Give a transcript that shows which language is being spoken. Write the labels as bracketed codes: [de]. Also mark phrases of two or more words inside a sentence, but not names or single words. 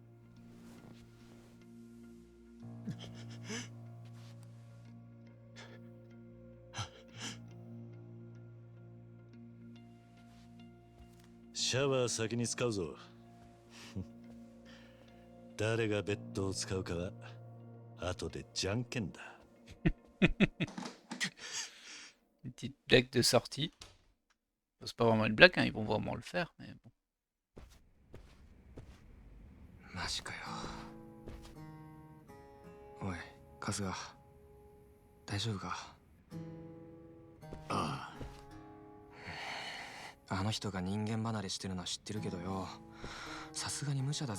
[ja] シャワー先に使うぞ。誰がベッドを使うかは後でじゃんけんだ。 [fr] Une petite blague de sortie. Bon, c'est pas vraiment une blague, hein, ils vont vraiment le faire, mais bon. [ja] マジかよ。おい、春日、大丈夫か。ああの人が人間離れしてるのは知ってるけどよ、さすがに無茶だぜ。